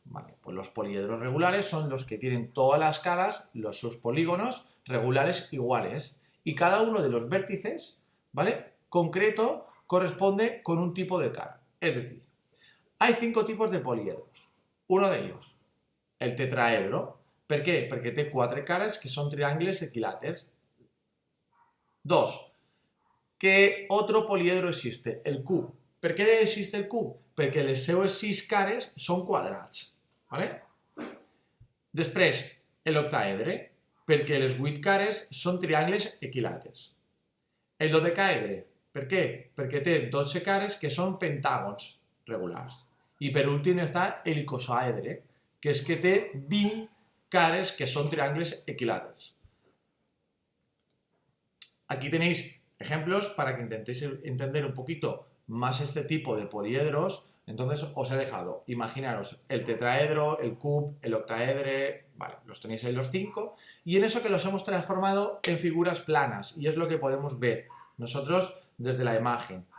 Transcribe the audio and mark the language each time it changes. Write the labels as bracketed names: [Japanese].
[Spanish] Vale, pues los poliedros regulares son los que tienen todas las caras, sus polígonos regulares iguales. Y cada uno de los vértices, ¿vale? Concreto, corresponde con un tipo de cara. Es decir, hay 5 tipos de poliedros. Uno de ellos, el tetraedro. [Catalan] ¿Per què? Perquè té 4 cares que son triángulos equilàters. 2. [Spanish] ¿Qué otro poliedro existe? [Catalan] El cub. Per què existe el cub? Perquè les seues 6 cares són quadrats. ¿Vale? Després, l'octaedre, perquè les 8 cares són triangles equilàters. El dodecaedre, per què? Perquè té 12 cares que són pentàgons regulars. I per últim està l'icosaedre, que és que té 20 cares que son triángulos equilàters. [Spanish] Aquí tenéis ejemplos para que intentéis entender un poquito más este tipo de poliedros. Entonces os he dejado, imaginaros, el tetraedro, el cub, el octaedre, vale, los tenéis ahí los 5, y en eso que los hemos transformado en figuras planas, y es lo que podemos ver nosotros desde la imagen.